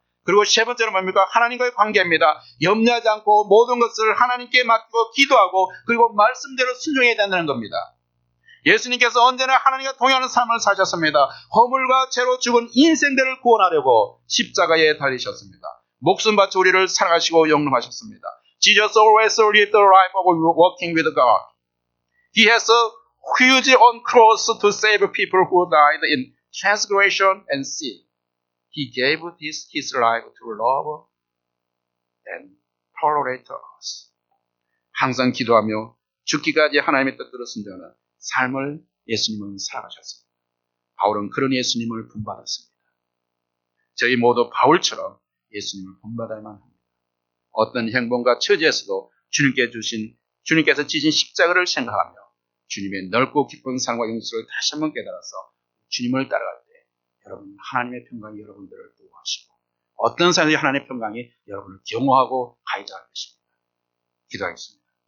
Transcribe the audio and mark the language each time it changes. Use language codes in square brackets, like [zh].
[ko] 그리고 세 번째는 뭡니까? 하나님과의 관계입니다. 염려하지 않고 모든 것을 하나님께 맡기고 기도하고 그리고 말씀대로 순종해야 된다는 겁니다. 예수님께서 언제나 하나님과 동행하는 삶을 사셨습니다. 허물과 죄로 죽은 인생들을 구원하려고 십자가에 달리셨습니다. 목숨 바쳐 우리를 사랑하시고 영접하셨습니다. [en] Jesus always lived the life of walking with God. He has a huge on cross to save people who died in transgression and sin. He gave his life to love and tolerate us. [ko] 항상 기도하며 죽기까지 하나님의 뜻대로 순종하는 삶을 예수님은 살아가셨습니다. 바울은 그런 예수님을 본받았습니다. 저희 모두 바울처럼 예수님을 본받아야만 합니다. 어떤 행본과 처지에서도 주님께서 지신 십자가를 생각하며 주님의 넓고 깊은 사랑과 용서를 다시 한번 깨달아서 주님을 따라갈 때 여러분 하나님의 평강이 여러분들을 보호하시고 어떤 사람이 하나님의 평강이 여러분을 경호하고 가이드할 것입니다. 기도하겠습니다.